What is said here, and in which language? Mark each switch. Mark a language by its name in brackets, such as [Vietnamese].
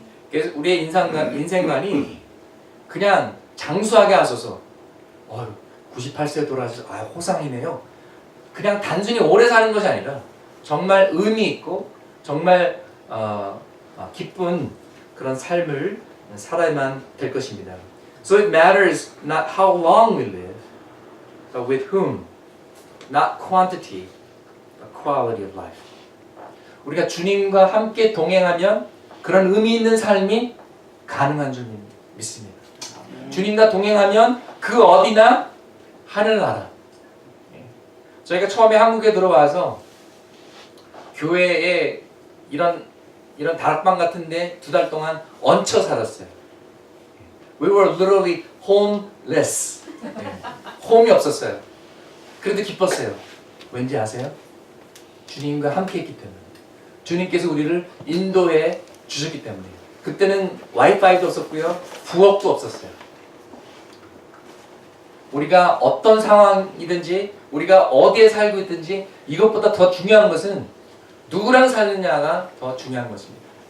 [Korean] 그래서 우리의 인생관이 그냥 장수하게 하소서 98세 돌아서 호상이네요. 그냥 단순히 오래 사는 것이 아니라 정말 의미 있고 정말 기쁜 그런 삶을 살아야만 될 것입니다. [English] So it matters not how long we live, but with whom, not quantity, but quality of life. [Korean] 우리가 주님과 함께 동행하면 그런 의미 있는 삶이 가능한 줄 믿습니다. 주님과 동행하면 그 어디나 하늘나라. 저희가 처음에 한국에 들어와서 교회에 이런 다락방 같은데 2달 동안 얹혀 살았어요. [English] We were literally homeless. [Korean] 홈이 없었어요. 그래도 기뻤어요. 왠지 아세요? 주님과 함께 했기 때문에. 주님께서 우리를 인도해 주셨기 때문에. 그때는 와이파이도 없었고요. 부엌도 없었어요. 우리가 어떤 상황이든지 우리가 어디에 살고 있든지 이것보다 더 중요한 것은 누구랑 사느냐가 더 중요한 것입니다.